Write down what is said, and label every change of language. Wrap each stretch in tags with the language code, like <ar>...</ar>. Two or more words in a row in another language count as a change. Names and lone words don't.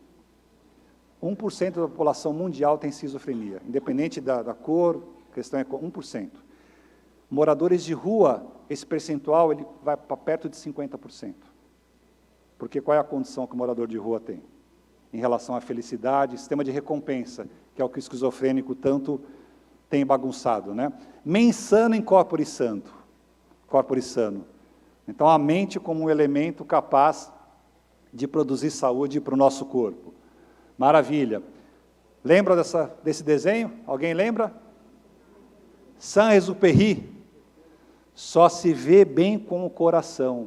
<pt>1% da população mundial tem esquizofrenia, independente da cor, a questão é 1%. Moradores de rua, esse percentual ele vai para perto de 50%. Porque qual é a condição que o morador de rua tem? Em relação à felicidade, sistema de recompensa, que é o que o esquizofrênico tanto tem bagunçado, né?</pt> <la>Mens sana in corpore santo, corpore sano.</la> <pt>Então, a mente como um elemento capaz de produzir saúde para o nosso corpo. Maravilha. Lembra desse desenho? Alguém lembra? Saint-Exupéry. Só se vê bem com o coração.</pt>